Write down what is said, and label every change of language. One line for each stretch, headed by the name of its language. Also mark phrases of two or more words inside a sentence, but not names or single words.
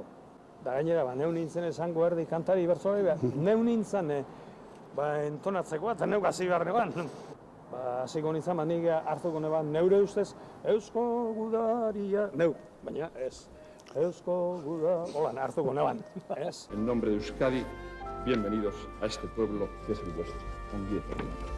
Basque: Da gainera, neu nintzen esango erdi kantari bertzolari behar, neu nintzen entonatzeko eta neuk hasi behar neban. Hasiko nintzen, nik hartuko neban neure ustez, Eusko Gudaria, neu, baina ez, Eusko Gudaria, holan hartuko neban, ez.
Spanish: En nombre de Euskadi, bienvenidos a este pueblo que es el vuestro.
Basque: Ongi etorri.